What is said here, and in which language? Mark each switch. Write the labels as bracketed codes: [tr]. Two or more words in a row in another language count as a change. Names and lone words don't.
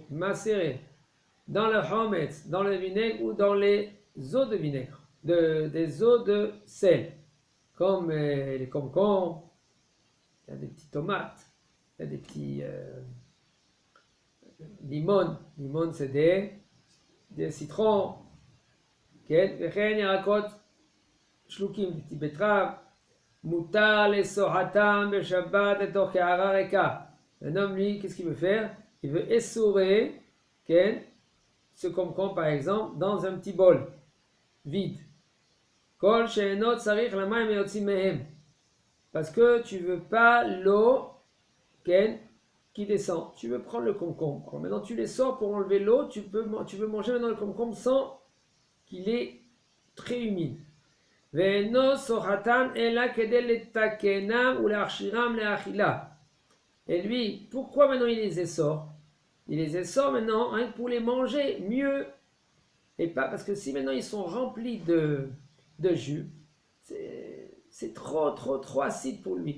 [fr] Macérés dans le chometz, dans le vinaigre ou dans les eaux de vinaigre, des eaux de sel, comme les concombres, il y a des petites tomates, il y a des petits limons. Limons, c'est des citrons. [he] וכן ירקות שלוקים, [fr] des petits betteraves. [he] מותר לסוחתם בשבת לתוך קערה ריקה. [fr] Un homme, lui, qu'est-ce qu'il veut faire? Il veut essorer ce concombre, par exemple, dans un petit bol vide. [he] כל שאינו צריך למים יוצאים מהם. [fr] Parce que tu veux pas l'eau qui descend. Tu veux prendre le concombre. Alors maintenant, tu les sors pour enlever l'eau. Tu veux manger maintenant le concombre sans qu'il est très humide. [he] ואינו סוחטן אלא כדי לתקנם או להכשירם לאכילה. [fr] Et lui, pourquoi maintenant il les essore? Il les essore maintenant pour les manger mieux. Et pas parce que si maintenant ils sont remplis de jus, c'est trop acide pour lui.